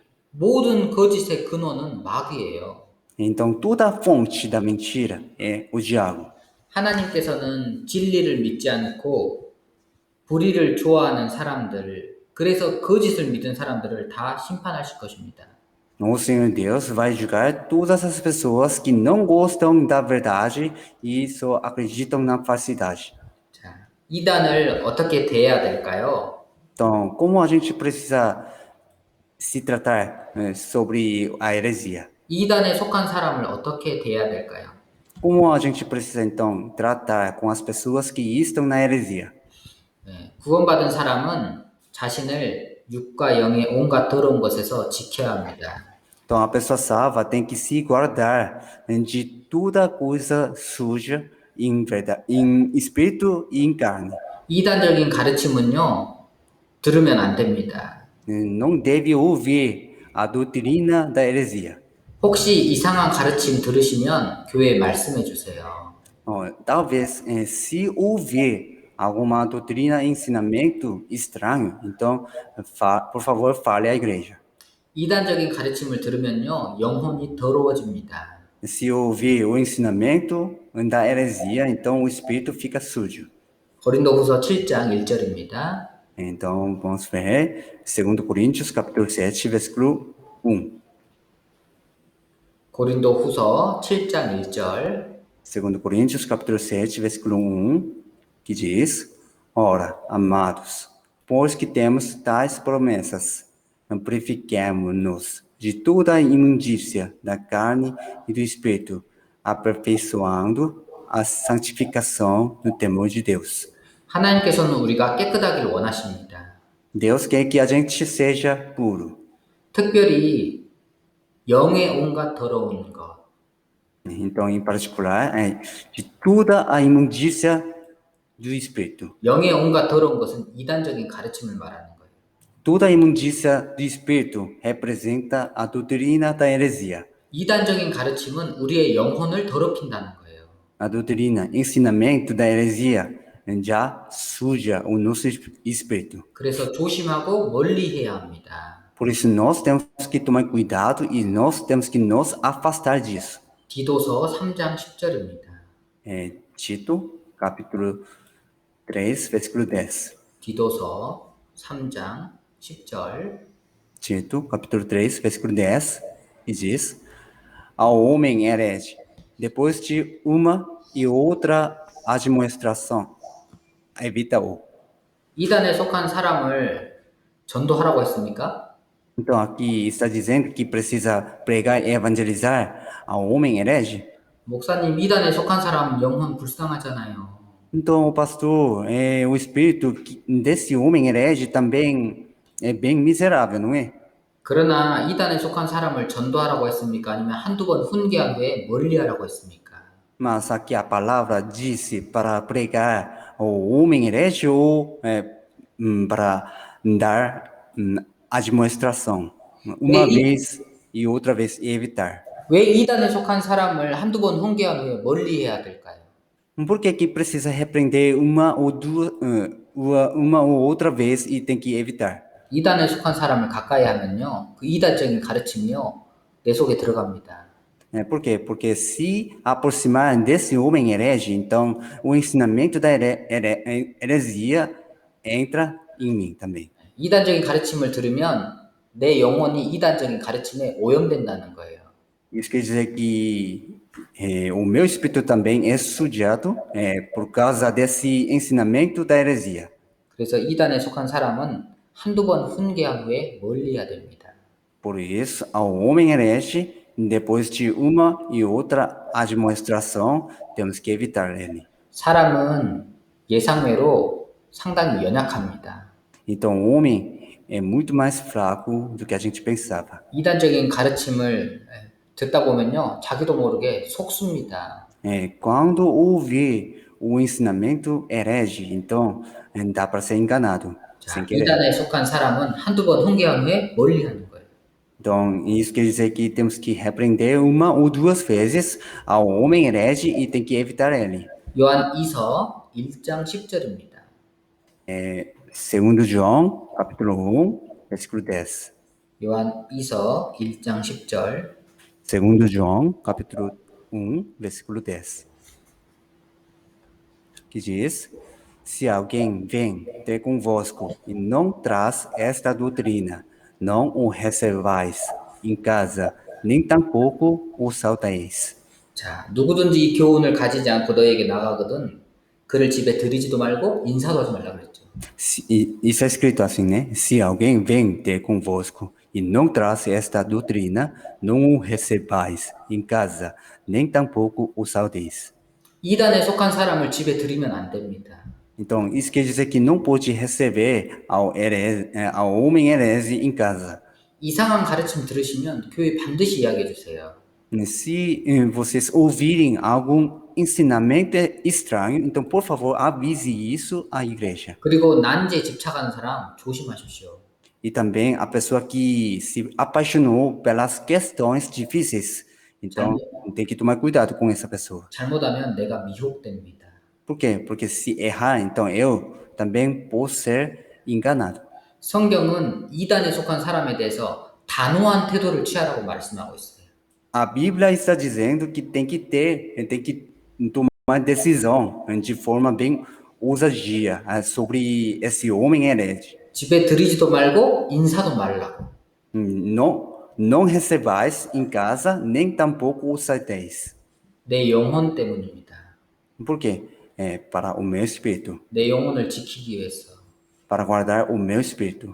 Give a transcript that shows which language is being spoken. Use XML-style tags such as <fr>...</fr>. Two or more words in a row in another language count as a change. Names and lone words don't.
<ko>모든 거짓의 근원은 마귀예요.</ko> <pt>Então toda a fonte da mentira é o diabo.</pt> <ko>하나님께서는 진리를 믿지 않고 불의를 좋아하는 사람들, 그래서 거짓을 믿은 사람들을 다 심판하실 것입니다.</ko> <pt>O Senhor Deus vai julgar todas as pessoas que não gostam da verdade e só acreditam na falsidade.</pt> <ko>자, 이단을 어떻게 대해야 될까요?</ko> <pt>Então, como a gente precisa se tratar sobre a heresia?</pt> <ko>이단에 속한 사람을 어떻게 대해야 될까요?</ko> <pt>Como a gente precisa, então, tratar com as pessoas que estão na heresia?</pt> <ko>네, 구원받은 사람은 자신을 육과 영의 온갖 더러운 것에서 지켜야 합니다.</ko> <pt>Então, a pessoa salva tem que se guardar de toda coisa suja em espírito e em carne.</pt> <ko>이단적인 가르침은요, 들으면 안 됩니다.</ko> <pt>Não deve ouvir a doutrina da heresia.</pt> <ko>혹시 이상한 가르침 들으시면 교회에 말씀해 주세요.</ko> <pt>Talvez, se ouvir alguma doutrina e ensinamento estranho, então, por favor, fale à igreja.</pt> <ko>이단적인 가르침을 들으면요, 영혼이 더러워집니다.</ko> <pt>Se ouvir o ensinamento da heresia, então o espírito fica sujo.</pt> <ko>고린도후서 7장 1절입니다.</ko> <pt>Então, vamos ver 2 Coríntios, capítulo 7, versículo 1.</pt> <ko>고린도후서 7장 1절.</ko> <pt>2 Coríntios, capítulo 7, versículo 1, que diz: Ora, amados, pois que temos tais promessas, purifiquemo-nos de toda a imundícia da carne e do espírito, aperfeiçoando a santificação no temor de Deus.</pt> <ko>하나님께서는 우리가 깨끗하길 원하십니다.</ko> <pt>Deus quer que a gente seja puro.</pt> <ko>특별히 영의 온갖 더러운 것,</ko> <pt>Então, em particular, de toda a imundícia do espírito.</pt> <ko>영의 온갖 더러운 것은 이단적인 가르침을 말하는 거예요.</ko> <pt>Toda a imundícia do espírito representa a doutrina da heresia.</pt> <ko>이단적인 가르침은 우리의 영혼을 더럽힌다는 거예요.</ko> <pt>A doutrina, ensinamento da heresia já suja o nosso espírito.</pt> <ko>그래서 조심하고 멀리 해야 합니다.</ko> <pt>Por isso, nós temos que tomar cuidado e nós temos que nos afastar disso.</pt> <ko>디도서 3장 10절입니다.</ko> <pt>Tito, capítulo 3, versículo 10.</pt> <ko>디도서 3장 10절.</ko> <pt>Tito, capítulo 3, versículo 10, e diz: Ao homem herege, depois de uma e outra admoestação, evita-o.</pt> <ko>이단에 속한 사람을 전도하라고 했습니까?</ko> <pt>Então, aqui está dizendo que precisa pregar e evangelizar ao homem herege.</pt> <ko>목사님, 이단에 속한 사람은 영혼 불쌍하잖아요.</ko> <pt>Então, pastor, o espírito desse homem herege também é bem miserável, não é?</pt> <ko>그러나 이단에 속한 사람을 전도하라고 했습니까? 아니면 한두 번 훈계한 후에 멀리하라고 했습니까?</ko> <pt>Mas aqui a palavra disse para pregar ao homem herege ou para dar admoestação, uma vez e outra vez e evitar.</pt> <ko>왜 이단에 속한 사람을 한두 번 훈계한 후에 멀리해야 될까요?</ko> <pt>Por que precisa repreender uma ou duas, uma ou outra vez e tem que evitar?</pt> <ko>이단에 속한 사람을 가까이 하면요, 그 이단적인 가르침이요, 내 속에 들어갑니다.</ko> <pt>Por quê? Porque se aproximar desse homem herege, então o ensinamento da heresia entra em mim também.</pt> <ko>이단적인 가르침을 들으면 내 영혼이 이단적인 가르침에 오염된다는 거예요.</ko> <pt>Isso quer dizer que o meu espírito também é sujado por causa desse ensinamento da heresia.</pt> <ko>그래서 이단에 속한 사람은 한두 번 훈계한 후에 멀리해야 됩니다.</ko> <pt>Por isso, ao homem herege, depois de uma e outra admoestação, temos que evitar ele.</pt> <ko>사람은 예상외로 상당히 연약합니다.</ko> <pt>Então, o homem é muito mais fraco do que a gente pensava.</pt> <ko>이단적인 가르침을 듣다 보면요, 자기도 모르게 속습니다.</ko> <pt>Quando ouvir o ensinamento herege, então dá para ser enganado,</pt> <ko>자,</ko> <pt>sem querer.</pt> <ko>이단에 속한 사람은 한두 번 훈계한 후에 멀리하는 거예요.</ko> <pt>Então, isso quer dizer que temos que repreender uma ou duas vezes ao homem herege e tem que evitar ele.</pt> <ko>요한 2서 1장 10절입니다.</ko> <pt>Segundo João, capítulo 1, versículo 10.</pt> <ko>요한 2서 1장 10절.</ko> <pt>Segundo João, capítulo 1, versículo 10. Que diz: Se alguém vem ter convosco e não traz esta doutrina, não o recebais em casa, nem tampouco o salteis.</pt> <ko>자, 누구든지 이 교훈을 가지지 않고 너에게 나가거든 그를 집에 들이지도 말고 인사도 하지 말라 그랬죠.</ko> <pt>Isso é escrito assim, né? Se alguém vem ter convosco e não traz esta doutrina, não o recebais em casa, nem tampouco o salteis.</pt> <ko>이단에 속한 사람을 집에 들이면 안 됩니다.</ko> <pt>Então, isso quer dizer que não pode receber ao homem herege em casa.</pt> <ko>이상한 가르침 들으시면 교회 반드시 이야기해 주세요.</ko> <pt>Se vocês ouvirem algum ensinamento estranho, então, por favor, avise isso à igreja.</pt> <ko>그리고 난제에 집착하는 사람 조심하십시오.</ko> <pt>E também a pessoa que se apaixonou pelas questões difíceis. Então, tem que tomar cuidado com essa pessoa.</pt> <ko>잘못하면 내가 미혹됩니다.</ko> <pt>Por quê? Porque se errar, então eu também posso ser enganado.</pt> <ko>성경은 이단에 속한 사람에 대해서 단호한 태도를 취하라고 말씀하고 있어요.</ko> <pt>A Bíblia está dizendo que tem que tomar decisão de forma bem ousadia sobre esse homem herege.</pt> <ko>집에 들이지도 말고 인사도 말라고.</ko> <pt>Não recebais em casa, nem tampouco os salteis.</pt> <ko>내 영혼 때문입니다.</ko> <pt>Por quê? Para o meu espírito.</pt> <ko>내 영혼을 지키기 위해서.</ko> <pt>Para guardar o meu espírito.</pt>